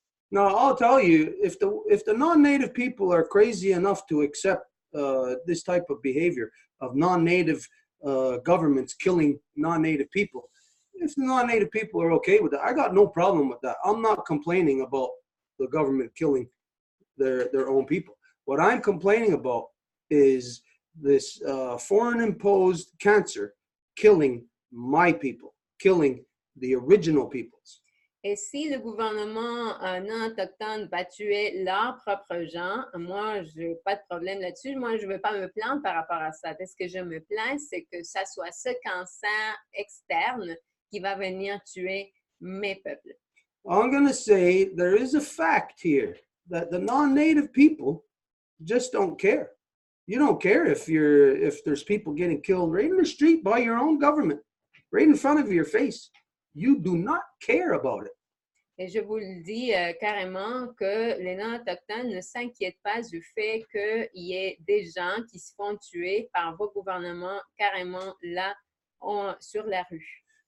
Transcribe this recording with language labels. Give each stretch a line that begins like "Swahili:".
English: Now, I'll tell you, if the non-native people are crazy enough to accept this type of behavior of non-native governments killing non-native people, if the non-native people are okay with that, I got no problem with that. I'm not complaining about the government killing their own people. What I'm complaining about is this foreign-imposed cancer killing my people, killing the original peoples.
French: Et si le gouvernement non autochtone va tuer leurs propres gens, moi, je n'ai pas de problème là-dessus. Moi, je ne veux pas me plaindre par rapport à ça. Ce que je me plains, c'est que ça soit ce cancer externe qui va venir tuer mes peuples.
English: I'm going to say there is a fact here that the non-native people just don't care. You don't care if there's people getting killed right in the street by your own government, right in front of your face. You do not care about it.
French: Et je vous le dis carrément que les non-autochtones ne s'inquiètent pas du fait qu'il y ait des gens qui se font tuer par vos gouvernements carrément là sur la rue.